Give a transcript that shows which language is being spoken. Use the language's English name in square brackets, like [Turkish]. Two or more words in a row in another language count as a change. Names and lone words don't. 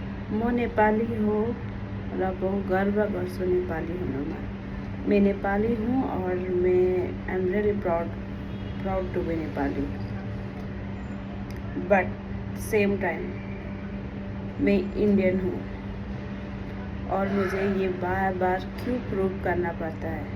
[Nepali] म नेपाली हो र बहु गर्व गर्छु नेपाली हुनुमा। [Hindi] मैं नेपाली हूँ और मैं [English] I am really proud to be Nepali. but same time [Hindi] मैं इंडियन हूँ और मुझे ये बार बार क्यों प्रूव करना पड़ता है।